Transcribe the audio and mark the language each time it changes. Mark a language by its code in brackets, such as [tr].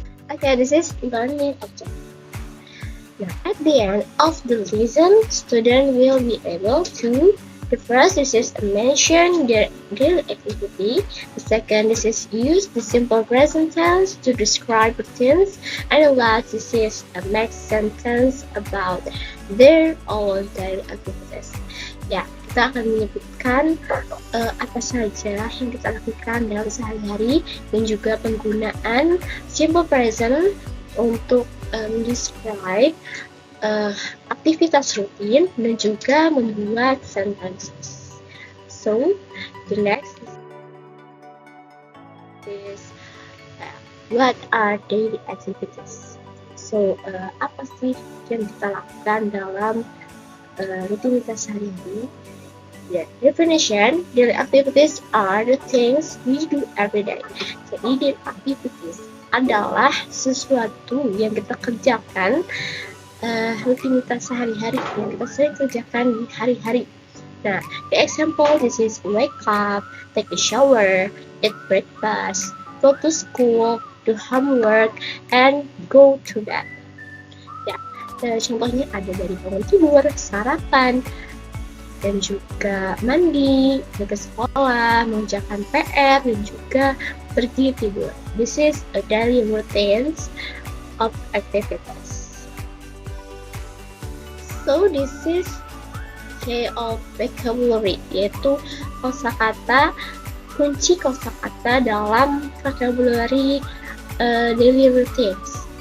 [en] Okay, this is learning object. Now, at the end of the lesson, student will be able to. The first, this is mention their daily activity. The second, this is use the simple present tense to describe routines. And the last, this is make sentence about their own daily activities. [id] Ya, kita akan menyebutkan apa saja yang kita lakukan dalam sehari-hari dan juga penggunaan simple present untuk describe aktivitas rutin dan juga membuat sentences. [en] So, the next is what are daily activities? [id] So, apa sih yang kita lakukan dalam rutinitas sehari-hari? [en] The definition, daily activities are the things we do every day. [id] Jadi, daily activities adalah sesuatu yang kita kerjakan rutinitas sehari-hari yang kita sering kerjakan di hari-hari. [en] Nah, the example, this is wake up, take a shower, eat breakfast, go to school, do homework, and go to bed. [id] Ya, contohnya ada dari bangun tidur, sarapan, dan juga mandi, ke sekolah, mengerjakan PR, dan juga pergi tidur. [en] This is a daily routines of activities. So this is key of vocabulary, [id] yaitu kosakata, kunci kosakata dalam [en] vocabulary daily routines.